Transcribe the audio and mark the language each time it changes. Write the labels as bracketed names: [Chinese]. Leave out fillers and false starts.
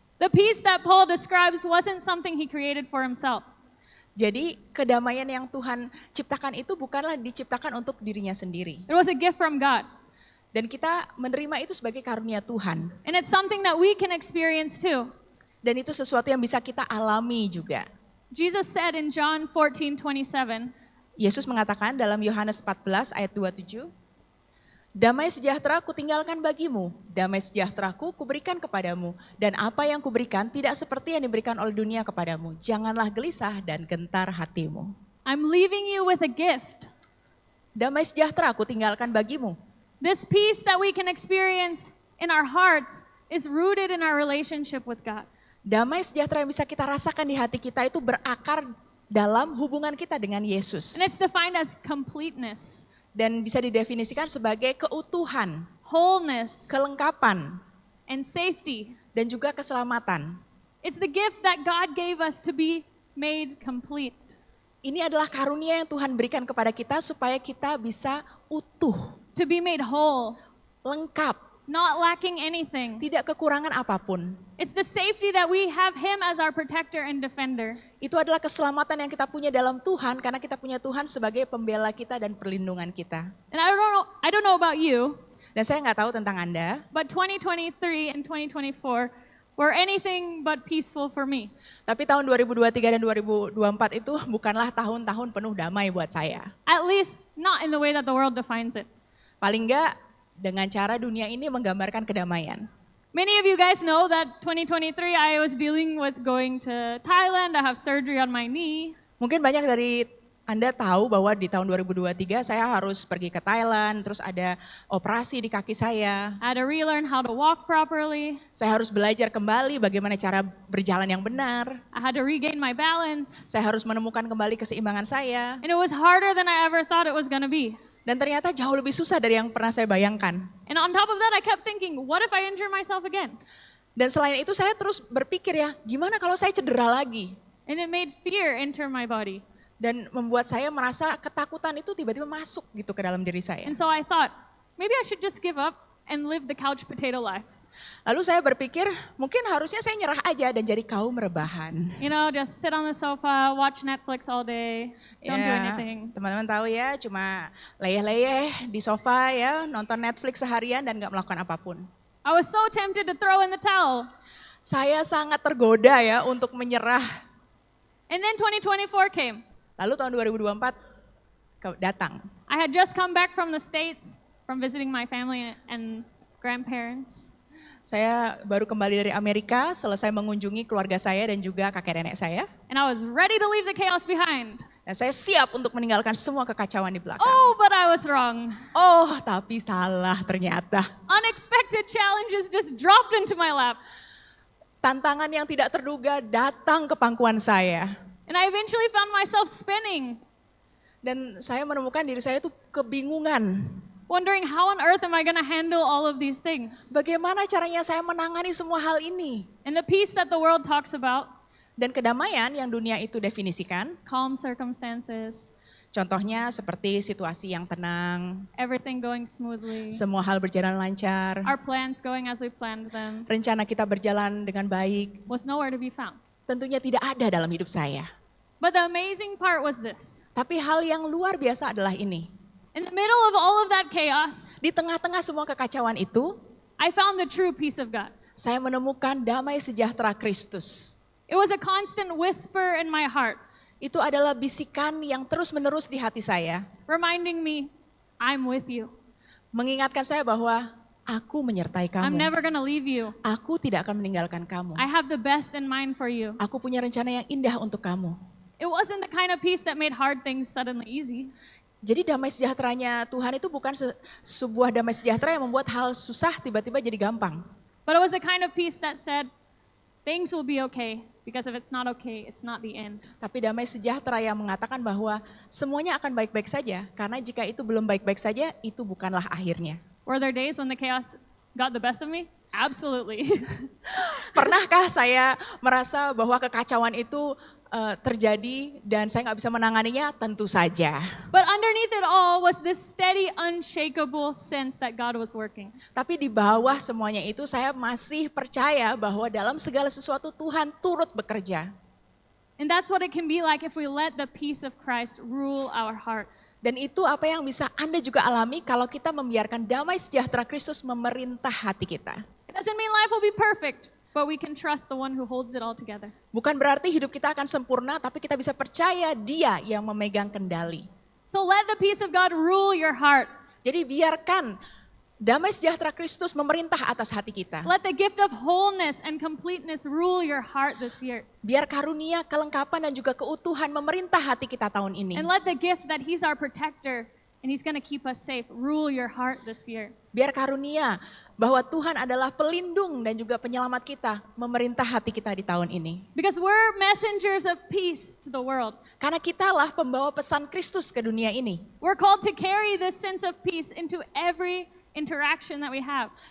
[English] The peace that Paul describes wasn't something he created for himself. [Indonesian] Jadi kedamaian yang Tuhan ciptakan itu bukanlah diciptakan untuk dirinya sendiri. [English] It was a gift from God. [Indonesian] Dan kita menerima itu sebagai karunia Tuhan. [English] And it's something that we can experience too. [Indonesian] Dan itu sesuatu yang bisa kita alami juga. [English] Jesus said in John 14:27, [Indonesian] Yesus mengatakan dalam Yohanes 14 ayat 27, damai sejahtera kutinggalkan bagimu, damai sejahteraku kuberikan kepadamu, dan apa yang kuberikan tidak seperti yang diberikan oleh dunia kepadamu. Janganlah gelisah dan gentar hatimu. [English] I'm leaving you with a gift. [Indonesian] Damai sejahtera kutinggalkan bagimu. [English] This peace that we can experience in our hearts is rooted in our relationship with God. [Indonesian] Damai sejahtera yang bisa kita rasakan di hati kita itu berakar dalam hubungan kita dengan Yesus. [English] And it's defined as completeness, [Indonesian] Dan bisa didefinisikan sebagai keutuhan, [English] wholeness, [Indonesian] kelengkapan, [English] and safety. [Indonesian] dan juga keselamatan. [English] It's the gift that God gave us to be made complete. [Indonesian] Ini adalah karunia yang Tuhan berikan kepada kita supaya kita bisa utuh, [English] To be made whole, [Indonesian] lengkap, [English] not lacking anything. [Indonesian] tidak kekurangan apapun. [English] It's the safety that we have Him as our protector and defender. [Indonesian] Itu adalah keselamatan yang kita punya dalam Tuhan karena kita punya Tuhan sebagai pembela kita dan perlindungan kita. [English] And I don't know about you, [Indonesian] Dan saya nggak tahu tentang Anda, [English] but 2023 and 2024 were anything but peaceful for me. [Indonesian] tapi tahun 2023 dan 2024 itu bukanlah tahun-tahun penuh damai buat saya. [English] At least not in the way that the world defines it. [Indonesian] Paling nggak dengan cara dunia ini menggambarkan kedamaian. [English] Many of you guys know that 2023 I was dealing with going to Thailand. I have surgery on my knee. [Indonesian] Mungkin banyak dari Anda tahu bahwa di tahun 2023 saya harus pergi ke Thailand, terus ada operasi di kaki saya. [English] I had to relearn how to walk properly. [Indonesian] Saya harus belajar kembali bagaimana cara berjalan yang benar. [English] I had to regain my balance. [Indonesian] Saya harus menemukan kembali keseimbangan saya. [English] And it was harder than I ever thought it was going to be. [Indonesian] Dan ternyata jauh lebih susah dari yang pernah saya bayangkan. [English] And on top of that, I kept thinking, what if I injure myself again? [Indonesian] Dan selain itu saya terus berpikir ya, gimana kalau saya cedera lagi? [English] And it made fear enter my body. [Indonesian] Dan membuat saya merasa ketakutan itu tiba-tiba masuk gitu ke dalam diri saya. [English] And so I thought, maybe I should just give up and live the couch potato life. [Indonesian] Lalu saya berpikir mungkin harusnya saya nyerah aja dan jadi kaum rebahan. [English] You know, just sit on the sofa, watch Netflix all day, don't do [Indonesian] Ya, [English] anything. [Indonesian] teman-teman tahu ya, cuma leyeh-leyeh di sofa ya, nonton Netflix seharian dan gak melakukan apapun. [English] I was so tempted to throw in the towel. [Indonesian] Saya sangat tergoda ya untuk menyerah. [English] And then 2024 came. [Indonesian] Lalu tahun 2024 datang. [English] I had just come back from the States, from visiting my family and grandparents. [Indonesian] Saya baru kembali dari Amerika, selesai mengunjungi keluarga saya dan juga kakek nenek saya. [English] And I was ready to leave the chaos behind. [Indonesian] Dan saya siap untuk meninggalkan semua kekacauan di belakang. [English] Oh, but I was wrong. [Indonesian] Oh, tapi salah ternyata. [English] Unexpected challenges just dropped into my lap. [Indonesian] Tantangan yang tidak terduga datang ke pangkuan saya. [English] And I eventually found myself spinning, [Indonesian] Dan saya menemukan diri saya itu kebingungan. [English] wondering how on earth am I going to handle all of these things? [Indonesian] Bagaimana caranya saya menangani semua hal ini? [English] And the peace that the world talks about, [Indonesian] Dan kedamaian yang dunia itu definisikan, [English] calm circumstances, [Indonesian] contohnya seperti situasi yang tenang, [English] everything going smoothly, [Indonesian] semua hal berjalan lancar, [English] our plans going as we planned them, [Indonesian] rencana kita berjalan dengan baik, [English] was nowhere to be found. [Indonesian] tentunya tidak ada dalam hidup saya. [English] But the amazing part was this. [Indonesian] Tapi hal yang luar biasa adalah ini. [English] In the middle of all of that chaos, [Indonesian] Di tengah-tengah semua kekacauan itu, [English] I found the true peace of God. [Indonesian] saya menemukan damai sejahtera Kristus. [English] It was a constant whisper in my heart, [Indonesian] Itu adalah bisikan yang terus-menerus di hati saya, [English] reminding me, I'm with you. [Indonesian] mengingatkan saya bahwa aku menyertai [English] I'm [Indonesian] kamu. [English] never going to leave you. [Indonesian] Aku tidak akan meninggalkan kamu. [English] I have the best in mind for you. [Indonesian] Aku punya rencana yang indah untuk kamu. [English] It wasn't the kind of peace that made hard things suddenly easy. [Indonesian] Jadi damai sejahteranya Tuhan itu bukan sebuah damai sejahtera yang membuat hal susah tiba-tiba jadi gampang. [English] But it was the kind of peace that said, things will be okay, because if it's not okay, it's not the end. [Indonesian] Tapi damai sejahtera yang mengatakan bahwa semuanya akan baik-baik saja. Karena jika itu belum baik-baik saja, itu bukanlah akhirnya. [English] Were there days when the chaos got the best of me? Absolutely. [Indonesian] Pernahkah saya merasa bahwa kekacauan itu terjadi dan saya nggak bisa menanganinya? Tentu saja. [English] But underneath it all was this steady, unshakable sense that God was working. [Indonesian] Tapi di bawah semuanya itu saya masih percaya bahwa dalam segala sesuatu Tuhan turut bekerja. [English] And that's what it can be like if we let the peace of Christ rule our heart. [Indonesian] Dan itu apa yang bisa Anda juga alami kalau kita membiarkan damai sejahtera Kristus memerintah hati kita. [English] It doesn't mean life will be perfect, but we can trust the one who holds it all together. [Indonesian] Bukan berarti hidup kita akan sempurna, tapi kita bisa percaya Dia yang memegang kendali. [English] So let the peace of God rule your heart. [Indonesian] Jadi biarkan damai sejahtera Kristus memerintah atas hati kita. [English] Let the gift of wholeness and completeness rule your heart this year. [Indonesian] Biar karunia, kelengkapan dan juga keutuhan memerintah hati kita tahun ini. [English] And let the gift that He's our protector and He's going to keep us safe rule your heart this year. [Indonesian] Biar karunia bahwa Tuhan adalah pelindung dan juga penyelamat kita memerintah hati kita di tahun ini. [English] Because we're messengers of peace to the world. [Indonesian] Karena kitalah pembawa pesan Kristus ke dunia ini. [English] We're called to carry this sense of peace into every interaction that we have.